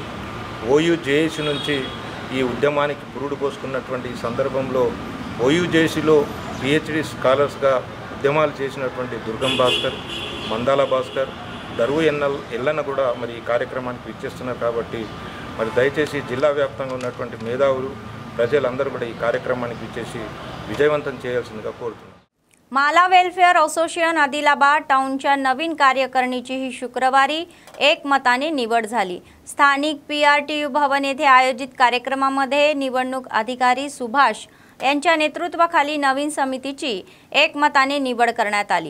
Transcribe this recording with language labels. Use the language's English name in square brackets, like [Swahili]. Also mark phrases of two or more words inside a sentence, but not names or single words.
[Telugu] OUJC నుంచి ఈ ఉద్యమానికి పురుడు పోసుకున్నటువంటి ఈ సందర్భంలో OUJCలో PhD స్కాలర్స్గా ఉద్యమాలు చేసినటువంటి దుర్గం భాస్కర్, మందాల భాస్కర్, దరువు ఎల్లన్న కూడా మరి ఈ కార్యక్రమానికి విచ్చేస్తున్నారు. కాబట్టి మరి దయచేసి జిల్లా వ్యాప్తంగా ఉన్నటువంటి మేధావులు ప్రజలందరూ కూడా ఈ కార్యక్రమానికి విచ్చేసి విజయవంతం చేయాల్సిందిగా కోరుతున్నాను. [Marathi] माला वेलफेअर असोसिएशन आदिलाबाद टाउनच्या नवीन कार्यकारिणीची ही शुक्रवारी एकमताने निवड झाली. स्थानिक PRTU भवन येथे आयोजित कार्यक्रमामध्ये निवडणूक अधिकारी सुभाष यांच्या नेतृत्वाखाली नवीन समितीची एकमताने निवड करण्यात आली।